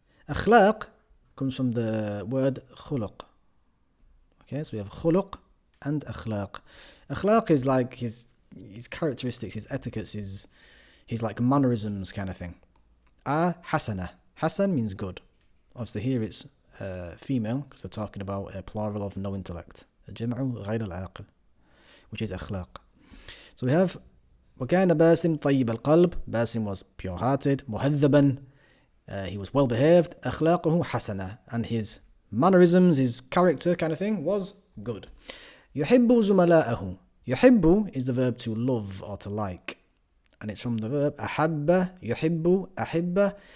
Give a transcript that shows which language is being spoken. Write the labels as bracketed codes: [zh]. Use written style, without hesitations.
[en] أخلاق comes from the word خلق. Okay, so we have خلق and أخلاق. أخلاق is like his characteristics, his etiquettes, his like mannerisms kind of thing. حسنة. Hasan means good. Obviously here it's female because we're talking about a plural of no intellect. [ar] الجمع غير العاقل, [en] which is [ar] أخلاق. [en] So we have [ar] وكان باسم طيب القلب. [en] Basim was pure-hearted. مهذبا, he was well-behaved. [ar] أخلاقه حسنة, [en] and his mannerisms, his character kind of thing was good. [ar] يحب زملاءه. [en] يحب is the verb to love or to like, and it's from the verb أحب, يحب, أحب.